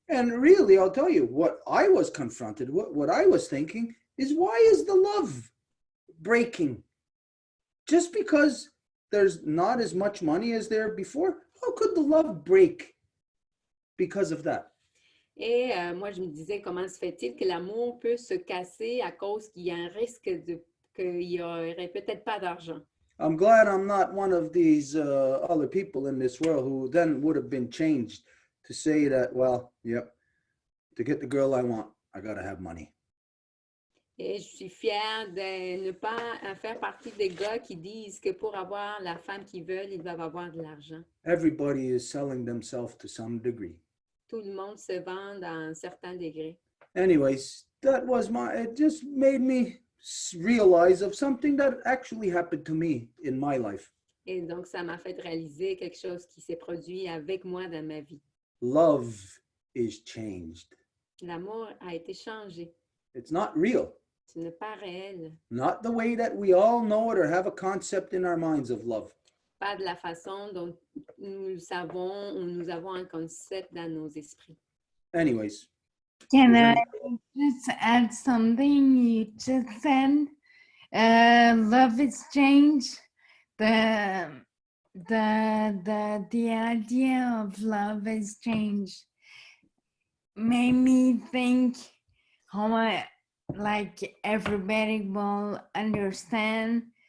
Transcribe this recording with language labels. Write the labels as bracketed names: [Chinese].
[English] And really, I'll tell you, what I was confronted, what I was thinking is, why is the love breaking? Just because there's not as much money as there before, how could the love break because of that? [French] Et moi, je me disais, comment se fait-il que l'amour peut se casser à cause qu'il y a un risque qu'il n'y aurait peut-être pas d'argent? [English] I'm glad I'm not one of these other people in this world who then would have been changed to say that, well, yep, to get the girl I want, I got to have money. [French] Et je suis fière de ne pas faire partie des gars qui disent que pour avoir la femme qu'ils veulent, ils doivent avoir de l'argent. [English] Everybody is selling themselves to some degree. [French] Tout le monde se vend à un certain degré. [English] Anyways, it just made me realize of something that actually happened to me in my life. [French] Et donc, ça m'a fait réaliser quelque chose qui s'est produit avec moi dans ma vie. [English] Love is changed. [French] L'amour a été changé. [English] It's not real. [French] Ce n'est pas réel. [English] Not the way that we all know it or have a concept in our minds of love. [French] Pas de la façon dont nous le savons ou nous avons un concept dans nos esprits. [English] Anyways. Can I just add something you just said? Love is change. The idea of love has changed. Made me think how like everybody will understand.